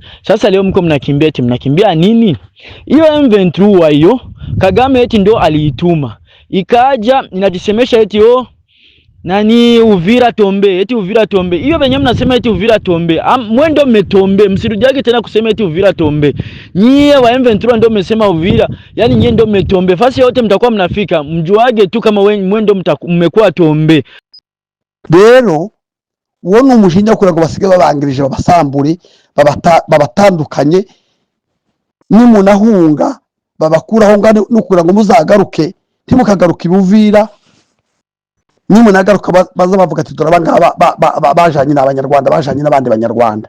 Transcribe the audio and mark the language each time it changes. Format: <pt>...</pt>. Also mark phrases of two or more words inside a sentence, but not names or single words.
<sw>Sasa leo mko mnakimbia, eti mnakimbia nini? Hiyo M23 hiyo Kagame eti ndo aliituma, ikaja inajisemesha eti oh nani Uvira tombe, eti Uvira tombe. Hiyo benye mnasema eti Uvira tombe, mwendo mmetombe, msirujage tena kusema eti Uvira tombe. Nyie wa M23 ndo mmesema Uvira, yani nyie ndo mmetombe. Fasi yote mtakuwa mnafika, mjuage tu kama mwendo mmekuwa tombe.</sw> <rn>Rero wone umushinya kura ngo basige babangirije babasambure babatandukanye, nimunahunga babakuraho ngane nukura ngo muzagaruke ntimukagaruka Ibuvira. Nimunagaruka baza bavuga ati turabanga bajanye n'abanyarwanda, bajanye n'abandi banyarwanda.</rn>